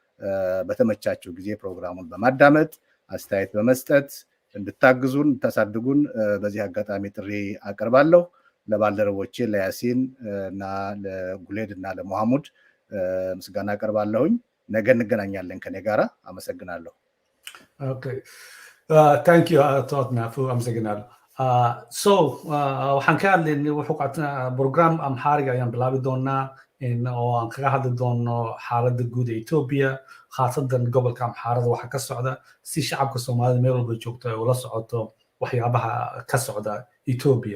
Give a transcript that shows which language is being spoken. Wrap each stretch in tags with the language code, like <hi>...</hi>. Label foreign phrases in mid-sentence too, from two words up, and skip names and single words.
<am>በተመቻችሁ ጊዜ ፕሮግራሙን በማዳመጥ አስተያየት በመስጠት እንድታግዙን እንድታሳድጉን በዚህ አጋጣሚ ጥሪ አቀርባለሁ። ለባልደረቦቼ ለያሲን እና ለጉሌድ እና ለሞሐሙድ ምስጋና አቀርባለሁኝ። ነገ እንገናኛለን ከኔ ጋራ። አመሰግናለሁ።</am> <en>OK thank you</en> <so>አቶ አጥናፉ፣ አመሰግናለሁ። waxaan ka hadlaynay wuxuu qaataa program Amharic ayaan bilaabi doonaa oo aan kaga hadli doono xaaladda guud ee Ethiopia, khaasatan gobolka Amharada waxa ka socda, si shacabka Soomaalida meel walba joogto ay ula socoto waxyaabaha ka socda Ethiopia.</so>